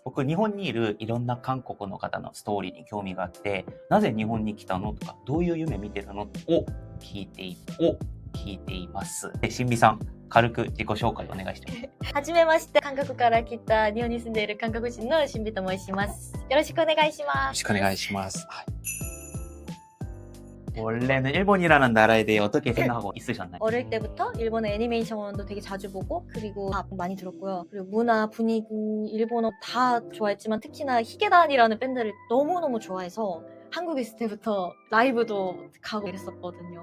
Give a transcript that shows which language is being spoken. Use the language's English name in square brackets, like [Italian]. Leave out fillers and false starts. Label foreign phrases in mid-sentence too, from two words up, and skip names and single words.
[Japanese] 僕、日本にいるいろんな韓国の方のストーリーに興味があって、なぜ日本に来たのとか、どういう夢見てるのを聞いています。で、新美さん、軽く自己紹介お願いしてます。はじめまして、韓国から来た日本に住んでいる韓国人の신비と申します。よろしくお願いします。よろしくお願いします. [Korean] 원래는 일본이라는 나라에 대해 어떻게 생각하고 있으셨나요? 어릴 때부터 일본의 애니메이션도 되게 자주 보고 그리고 다 많이 들었고요. 그리고 문화, 분위기, 일본어 다 좋아했지만 특히나 히게단이라는 밴드를 너무너무 좋아해서 한국에 있을 때부터 라이브도 가고 이랬었거든요.